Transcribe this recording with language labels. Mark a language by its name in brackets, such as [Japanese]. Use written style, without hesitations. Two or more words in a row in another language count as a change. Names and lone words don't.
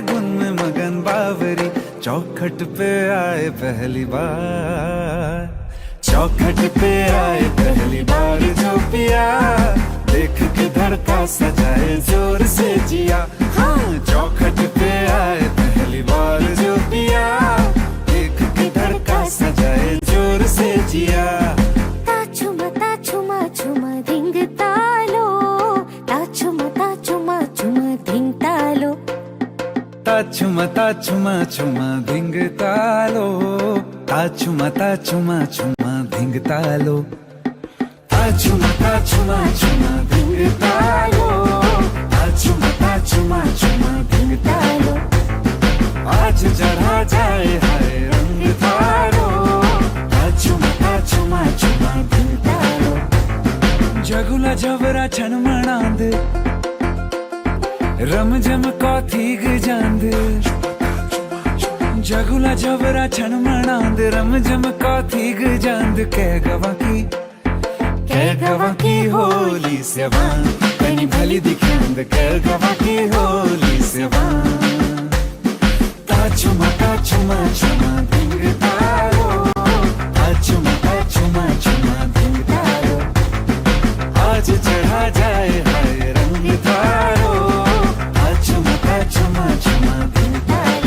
[Hindi] धुन में मगन बावरी, चौखट पे आए पहली बार, चौखट पे आए पहली बार जो पिया, देख के धड़का सजाए जोर से जिया, हाँ चौखट पे आए पहली बार जो पिया, देख के धड़का सजाए जोर से जिया, [Garhwali] ताछुमा ताछुमा छुमा धिंग तालो, ताछुमा ताछुमा छुमा धिंग तालो, ताछुमा ताछुमा छुमा धिंग तालो, ताछुमा ताछुमा छुमा धिंग तालो, ताछुमा ताछुमा छुमा धिंग तालो, ताछुमा ताछुमा छुमा धिंग तालो, [Hindi] आज चढ़ा जाए हाय रंग थारो, [Garhwali] ताछुमा ताछुमा छुमा धिंग तालो, जगुला जबरा छन मणांद, रम जम कौथीग जांद, जगुला जबरा छन मणांद, रम जम कौथीग जांद, कह गवा की होली सेवान, कनी भली दिखांद, कह गवा की होली सेवान, ताछुमा ताछुमा छुमा धिंग तालो, ताछुमा ताछुमा छुमा धिंग तालो, [Hindi] आज चढ़ा जाए हाय रंग थारो, [Garhwali] ताछुमा ताछुमा छुमा धिंग तालो,